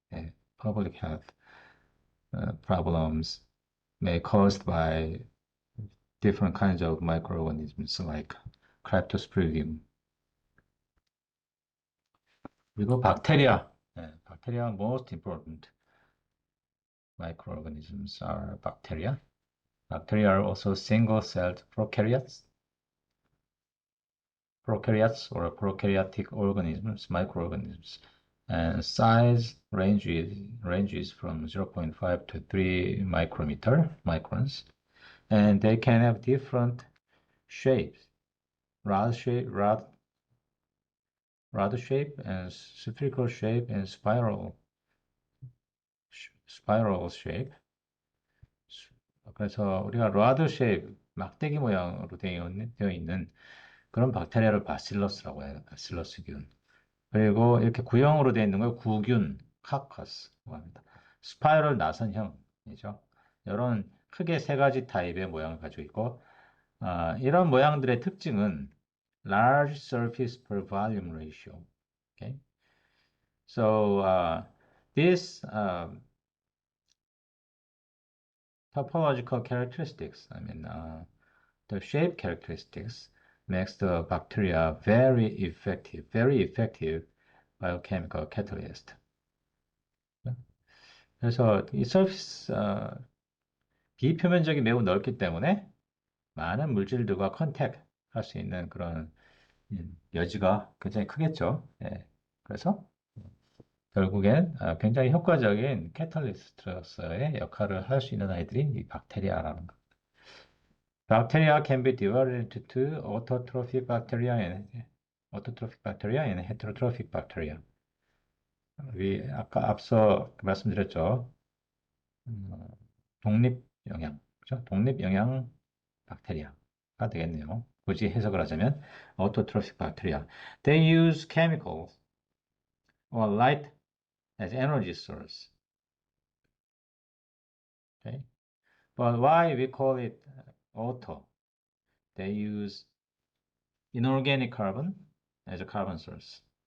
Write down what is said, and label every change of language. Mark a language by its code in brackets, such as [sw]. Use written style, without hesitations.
[ko] 예. [en] public health problems may caused by different kinds of microorganisms like Cryptosporidium. [ko] 그리고 박테리아. [en] 예, 박테리아 most important microorganisms are bacteria. Bacteria are also single-celled prokaryotes or prokaryotic organisms, microorganisms. And size ranges from 0.5 to 3 microns. And they can have different shapes, rod shape and spherical shape and spiral shape. [ko] 그래서 우리가 로드 쉐입, 막대기 모양으로 되어 있는 그런 박테리아를 바실러스라고 해요. 바실러스균. 그리고 이렇게 구형으로 되어 있는 걸 구균, 카커스라고 합니다. 스파이럴 나선형이죠. 이런 크게 세 가지 타입의 모양을 가지고 있고, 이런 모양들의 특징은 [en] large surface per volume ratio. Okay? So this topological characteristics, the shape characteristics makes the bacteria very effective biochemical catalyst. [ko] 그래서 이 서피스 비표면적이 매우 넓기 때문에 많은 물질들과 컨택 할 수 있는 그런 여지가 굉장히 크겠죠. 예. 그래서 결국엔 굉장히 효과적인 캐탈리스트로서의 역할을 할 수 있는 아이들이 이 박테리아라는 거. [en] Bacteria can be divided into two autotrophic bacteria and heterotrophic bacteria. [ko] 우리 아까 앞서 말씀드렸죠. 독립 영양, 그죠? 독립 영양 박테리아가 되겠네요. 굳이 해석을 하자면 [en] autotrophic bacteria. They use chemicals or light as energy source. Okay, but why we call it auto? They use inorganic carbon as a carbon source.